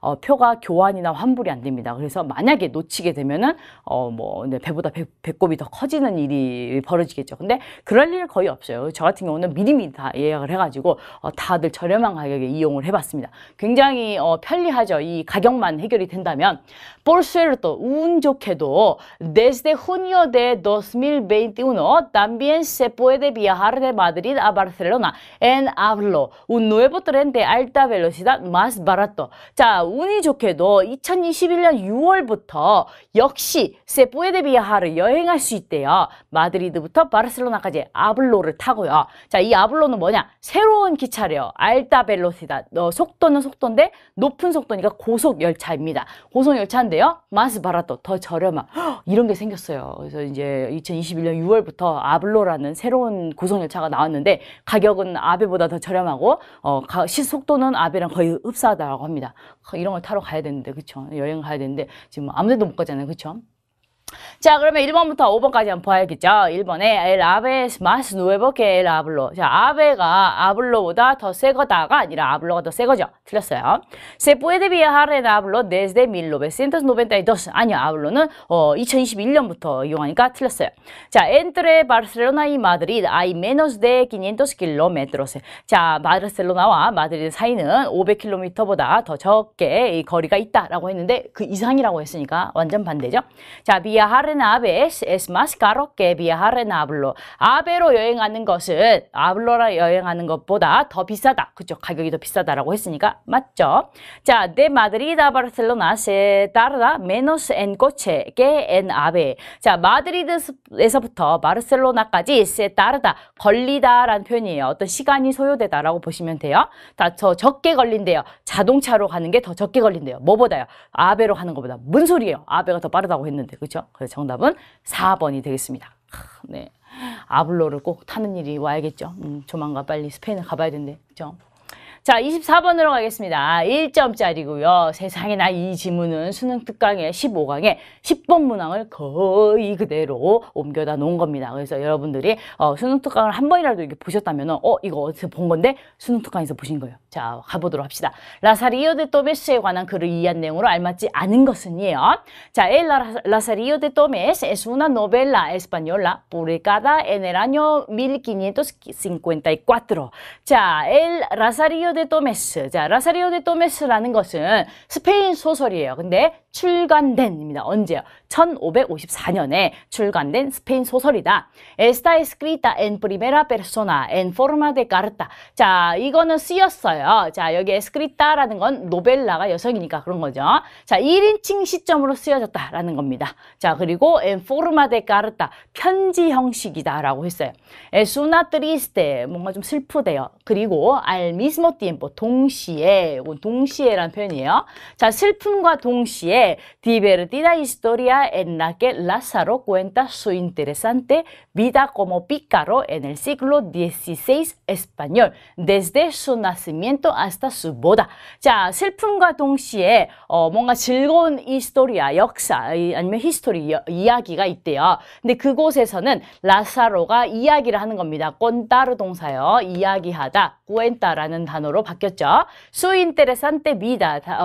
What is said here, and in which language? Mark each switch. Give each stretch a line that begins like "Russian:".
Korean: 표가 교환이나 환불이 안 됩니다. 그래서 만약에 놓치게 되면은 배보다 배꼽이 더 커지는 일이 벌어지겠죠. 근데 그럴 일은 거의 없어요. 저 같은 경우는 미리미리 다 예약을 해가지고 다들 저렴한 가격에 이용을 해봤습니다. 굉장히 편리하죠. 이 가격만 해결이 된다면.
Spanish: Por cierto,
Korean: 운 좋게도
Spanish: desde junio de 2021 también se puede viajar de Madrid a Barcelona en Avlo, un nuevo tren de alta velocidad más barato.
Korean: 자, 운이 좋게도 2021년 6월부터 역시
Spanish: se puede viajar
Korean: 을 여행할 수 있대요. 마드리드부터 바르셀로나까지 아블로를 타고요. 자, 이 아블로는 뭐냐? 새로운 기차래요. 알타 벨로시다. 속도는 속도인데 높은 속도니까 고속 열차입니다. 고속 열차인데요. 마스 바라토 더 저렴한 이런 게 생겼어요. 그래서 이제 2021년 6월부터 아블로라는 새로운 고속 열차가 나왔는데 가격은 아베보다 더 저렴하고 시속도는 아베랑 거의 흡사하다고 합니다. 이런 걸 타러 가야 되는데 그쵸? 여행 가야 되는데 지금 아무 데도 못 가잖아요. 그쵸? 자, 그러면 1번부터 5번까지 한번 봐야겠죠.
Spanish: 1번에 El ave es más nuevo que el Ablo.
Korean: 자, 아베가 아블로보다 더 새 거다가 아니라 아블로가 더 새 거죠. 틀렸어요.
Spanish: Se puede viajar en Ablo desde 1992.
Korean: 아니요, 아블로는 2021년부터 이용하니까 틀렸어요.
Spanish: 자, entre Barcelona y Madrid hay menos de 500 kilómetros.
Korean: 자, 바르셀로나와 마드리드 사이는 500km보다 더 적게 이 거리가 있다라고 했는데 그 이상이라고 했으니까 완전 반대죠.
Spanish: 자, viajar en ave es más caro que viajar en Ablo.
Korean: 아베로 여행하는 것은 아블로라 여행하는 것보다 더 비싸다. 그죠? 가격이 더 비싸다라고 했으니까 맞죠?
Spanish: 자, de Madrid a Barcelona se tarda menos en coche que en ave.
Korean: 자, 마드리드에서부터 바르셀로나까지
Spanish: se tarda
Korean: 걸리다라는 표현이에요. 어떤 시간이 소요되다라고 보시면 돼요. 더 적게 걸린대요. 자동차로 가는 게 더 적게 걸린대요. 뭐보다요? 아베로 가는 것보다. 뭔 소리예요? 아베가 더 빠르다고 했는데. 그렇죠? 그래서 정답은 4번이 되겠습니다. 네. 아블로를 꼭 타는 일이 와야겠죠. 조만간 빨리 스페인을 가봐야 된대. 그렇죠? 자, 24번으로 가겠습니다. 1점짜리고요. 세상에나 이 지문은 수능 특강의 15강에 10번 문항을 거의 그대로 옮겨다 놓은 겁니다. 그래서 여러분들이 수능 특강을 한 번이라도 이렇게 보셨다면 이거 어디서 본 건데 수능 특강에서 보신 거예요. 자, 가보도록 합시다. 라사리오 데 토메스에 관한 글을 이해한 내용으로 알맞지 않은 것은이에요.
Spanish: 자, El Lazarillo de Tomes es una novela española publicada en el año 1554.
Korean: 자, El Lazarillo 데 토메스. 자, 라사리오 데 토메스라는 것은 스페인 소설이에요. 근데 출간된입니다. 언제요? 1554년에 출간된 스페인 소설이다.
Spanish: Está escrita en primera persona en forma de carta.
Korean: 자, 이거는 쓰였어요. 자, 여기 escrita라는 건 노벨라가 여성이니까 그런 거죠. 자, 1인칭 시점으로 쓰여졌다라는 겁니다. 자, 그리고
Spanish: en forma de carta,
Korean: 편지 형식이다라고 했어요.
Spanish: Es una triste,
Korean: 뭔가 좀 슬프대요. 그리고
Spanish: al mismo tiempo,
Korean: 동시에, 동시에라는 표현이에요. 자, 슬픔과 동시에
Spanish: dice divertida historia en la que Lázaro cuenta su interesante vida como pícaro en el siglo XVI español, desde su nacimiento hasta su boda.
Korean: 자, 슬픔과 동시에 뭔가 즐거운 히스토리아, 역사 아니면 히스토리 이야기가 있대요. 근데 그곳에서는 라사로가 이야기를 하는 겁니다. contar 동사요. 이야기하다. cuenta라는 단어로 바뀌었죠.
Spanish: Su interesante vida.